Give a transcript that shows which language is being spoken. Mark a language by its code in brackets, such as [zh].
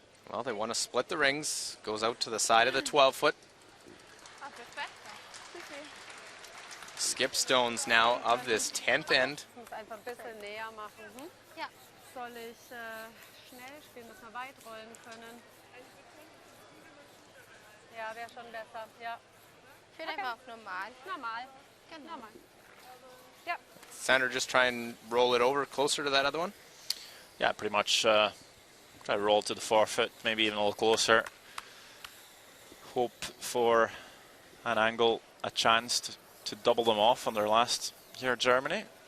[en] Well, they want to split the rings. Goes out to the side of the 12-foot. Skip stones now of this 10th end. [de] Soll ich schnell spielen, dass wir weit rollen können? Ja, wäre schon besser, ja. Ich will einfach normal. Normal. Normal. [en] Yeah. Sander, just try and roll it over closer to that other one? Yeah, pretty much try to roll to the 4-foot, maybe even a little closer. Hope for an angle, a chance to double them off on their last here at Germany.